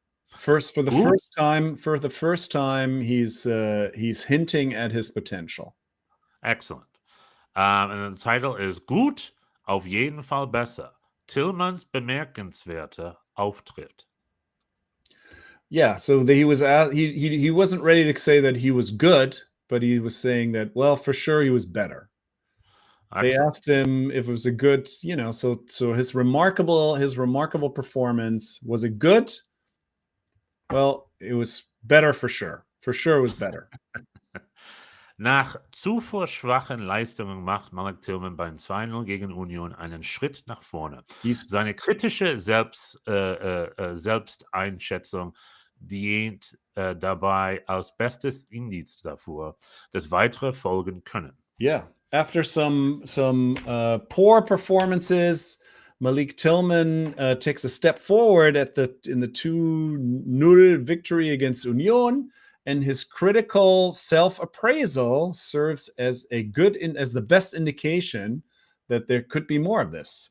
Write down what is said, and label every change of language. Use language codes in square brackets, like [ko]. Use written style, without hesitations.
[en] For the first time, he's hinting at his potential. Excellent. And the title is [de] Gut, auf jeden Fall besser. Tillmans bemerkenswerter Auftritt. [en] Yeah, so he wasn't ready to say that he was good, but he was saying that, well, for sure he was better. Excellent. They asked him if it was a good, so his remarkable performance, was it good? Well, it was better for sure. For sure it was better. [de] Nach zuvor schwachen Leistungen macht Malik Tillman beim 2-0 gegen Union einen Schritt nach vorne. Seine kritische Selbsteinschätzung dient dabei als bestes Indiz dafür, dass weitere folgen können. [en] Yeah. After some poor performances, Malik Tillman takes a step forward in the 2-0 victory against Union, and his critical self-appraisal serves as the best indication that there could be more of this.